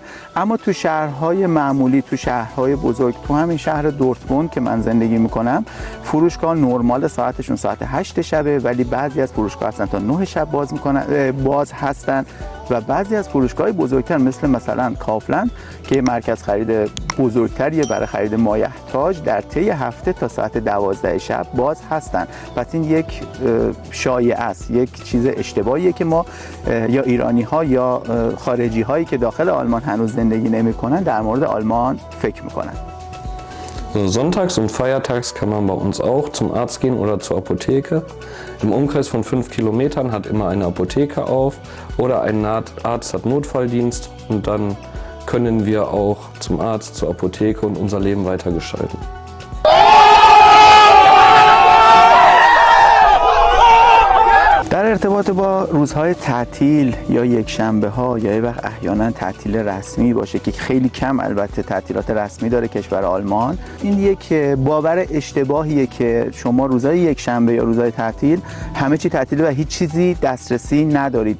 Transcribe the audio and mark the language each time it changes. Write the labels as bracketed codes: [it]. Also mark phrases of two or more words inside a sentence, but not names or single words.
[fa] اما تو شهرهای معمولی، تو شهرهای بزرگ، تو همین شهر دورتموند که من زندگی میکنم، فروشگاه نرمال ساعتشون ساعت 8 شبه، ولی بعضی از فروشگاه هستن تا 9 شب باز هستن و بعضی از فروشگاه بزرگتر مثلا کافلند که مرکز خرید بزرگتریه برای خرید مایحتاج، در طی هفته تا ساعت 12 شب باز هستن. پس این یک شایعه است، یک چیز اشتباهیه که ما یا ایرانی ها یا خارجی هایی که داخل آلمان هنوز زندگی نمی‌کنن در مورد آلمان فکر میکنن. [de] Sonntags und feiertags kann man bei uns auch zum Arzt gehen oder zur Apotheke. Im Umkreis von 5 Kilometern hat immer eine Apotheke auf oder ein Arzt hat Notfalldienst und dann können wir auch zum Arzt, zur Apotheke und unser Leben weitergestalten. [fa] در ارتباط با روزهای تعطیل یا یک شنبه ها یا یه وقت احیانا تعطیل رسمی باشه که خیلی کم البته تعطیلات رسمی داره کشور آلمان، این یک باور اشتباهیه که شما روزهای یک شنبه یا روزهای تعطیل همه چی تعطیله و هیچ چیزی دسترسی ندارید.